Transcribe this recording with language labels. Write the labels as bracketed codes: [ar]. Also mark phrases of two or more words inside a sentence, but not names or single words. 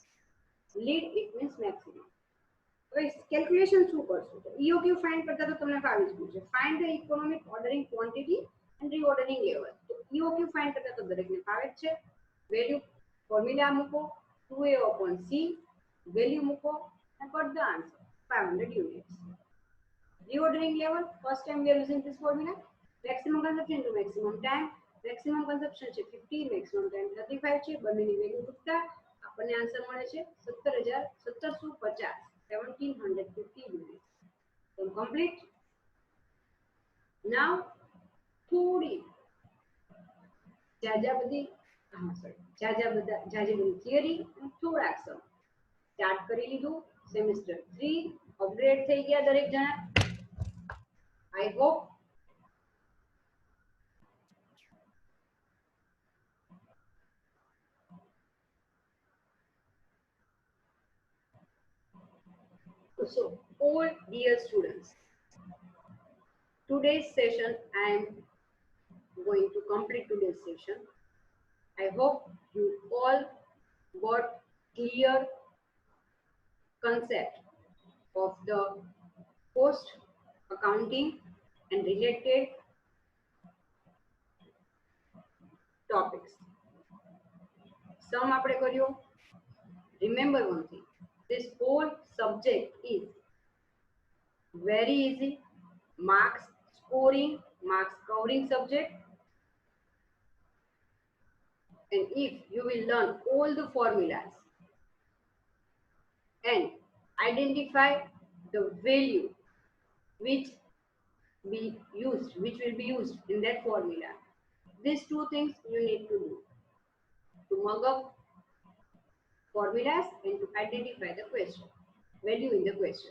[en] Lead it means maximum. [gu] હવે કેલ્ક્યુલેશન શું કરશું તો EOQ ફાઇન્ડ કરતા તો તમને ફાવી જ ગયું છે. [en] Find the economic ordering quantity and reordering level. [gu] તો EOQ ફાઇન્ડ કરતા તો દરેકને ફાવે જ છે. [en] value formula [gu] મૂકો 2a/c વેલ્યુ મૂકો [en] and got the answer 500 units. Reordering level first time we are using this formula maximum consumption to maximum time maximum consumption છે 50 maximum time 35 [gu] છે બંનેની વેલ્યુ મૂકતા આપણને આન્સર મળે છે [en] 17,1750 1750 units. So complete. [gu] Now થોડી જાજા બધી થિયરી થોડાક [en] sum start [gu] કરી લીધું સેમેસ્ટર 3 અપગ્રેડ થઈ ગયા દરેક જણા. [en] I hope so all dear students today's session I am going to complete today's session. I hope you all got clear concept of the cost accounting and related topics. [gu] Sum આપણે કર્યો. [en] Remember one thing, this whole subject is very easy, marks scoring, marks covering subject, and if you will learn all the formulas and identify the value which will be used in that formula, these two things you need to do to mug up formulas and to identify the question value in the question.